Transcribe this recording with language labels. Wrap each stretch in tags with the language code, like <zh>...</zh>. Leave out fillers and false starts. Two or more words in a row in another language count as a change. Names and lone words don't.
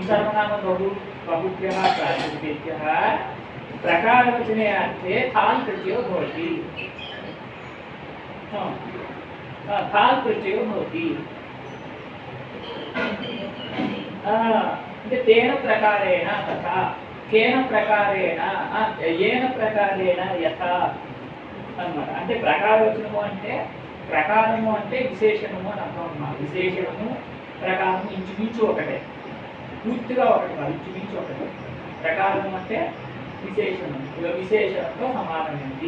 <sa>सर्वनाम बहुभ्यः प्रातिपदिकेभ्यः प्रकारवचने अर्थे थाल् प्रत्ययो भवति. थाल् प्रत्ययो भवति. तेन प्रकारेण तथा केन प्रकारेण येन प्रकारेण यथा అన్నమాట.</sa> <te>అంటే ప్రకారవచనము అంటే ప్రకారము అంటే విశేషణము అని అర్థం అన్నమాట. విశేషణము ప్రకారము ఇంచుమించు ఒకటే, పూర్తిగా ఒకటి కాదు, ఇంచుమించు ఒకటే. ప్రకారము అంటే విశేషణం, విశేషణంతో సమానమైనది.</te>